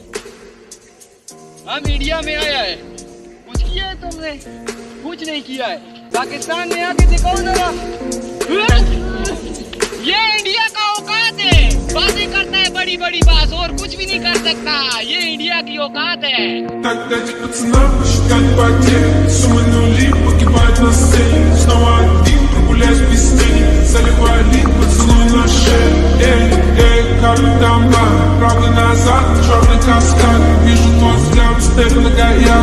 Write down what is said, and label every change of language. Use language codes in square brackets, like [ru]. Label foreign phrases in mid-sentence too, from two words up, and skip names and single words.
[hi] हम इंडिया में आया है, कुछ किया है तुमने? कुछ नहीं किया है। पाकिस्तान में आके दिखाओ जरा। ये इंडिया का औकात है, बातें करता है बड़ी बड़ी बात और कुछ भी नहीं कर सकता। ये इंडिया की औकात है। [ru] Так дайте пацанам посчитать потери. Суммы нули погибают на сцене. Снова один прогуляюсь без тени. Заливаю лик, поцелуй на шею. Эй, как там бар? Правда назад, черный каскад. Вижу твой взгляд, степ на гаяк.